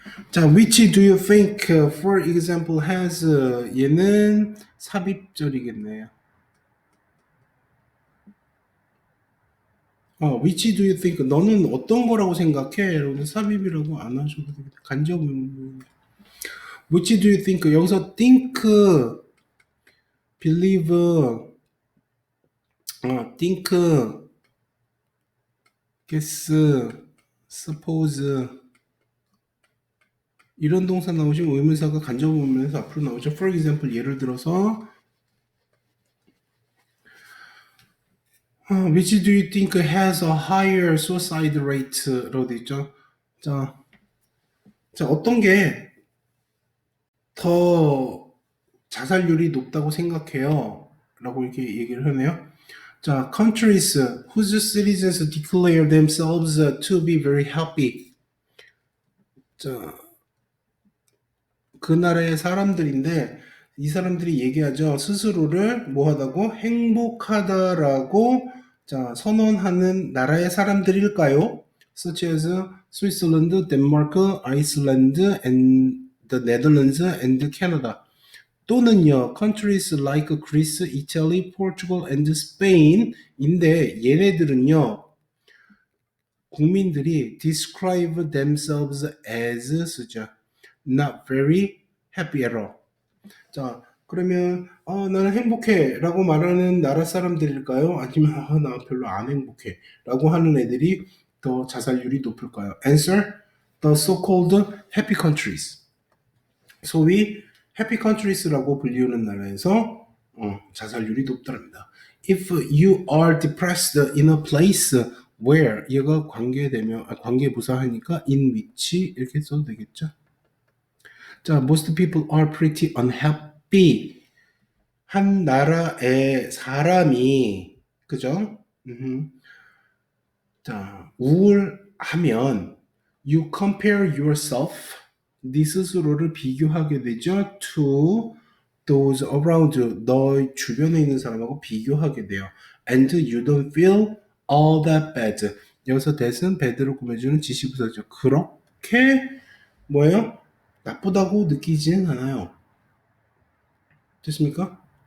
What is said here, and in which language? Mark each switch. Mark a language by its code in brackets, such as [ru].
[en] 자, which do you think, for example, has, [ko] 얘는 삽입절이겠네요. [en] which do you think, [ko] 너는 어떤 거라고 생각해? 여러분 삽입이라고 안 하셔도 되겠다. 간접은 [en] which do you think, [ko] 여기서 think, believe, think, guess, suppose 이런 동사 나오시면 의문사가 간접문면에서 앞으로 나오죠. [en] For example, [ko] 예를 들어서 [en] which do you think has a higher suicide rate [ko] 라고 돼 있죠. 자, 어떤 게 더 자살률이 높다고 생각해요? 라고 이렇게 얘기를 하네요. [en] 자, countries whose citizens declare themselves to be very happy. [ko] 자, 그 나라의 사람들인데 이 사람들이 얘기하죠. 스스로를 뭐하다고? 행복하다라고 자, 선언하는 나라의 사람들일까요? [en] Such as Switzerland, Denmark, Iceland, and the Netherlands and Canada. [ko] 또는요, [en] countries like Greece, Italy, Portugal, and Spain [ko] 인데 얘네들은요, 국민들이 [en] describe themselves as [ko] 쓰죠. [en] Not very happy at all. [ko] 자, 그러면 나는 행복해 라고 말하는 나라 사람들일까요? 아니면 나 별로 안 행복해 라고 하는 애들이 더 자살률이 높을까요? [en] Answer, the so-called happy countries. [ko] 소위 [en] happy countries [ko] 라고 불리우는 나라에서 자살률이 높답니다. [en] If you are depressed in a place [ko] where 얘가 관계되면 관계부사 하니까 [en] in which [ko] 이렇게 써도 되겠죠. [en] 자, most people are pretty unhappy. [ko] 한 나라의 사람이 그죠? 자, 우울하면 [en] you compare yourself [ko] 네 스스로를 비교하게 되죠. [en] to those around you [ko] 너 주변에 있는 사람하고 비교하게 돼요. [en] and you don't feel all that bad. [ko] 여기서 that은 bad를 꾸며주는 지시부사죠. 그렇게 뭐예요? 나쁘다고 느끼지는 않아요. 됐습니까?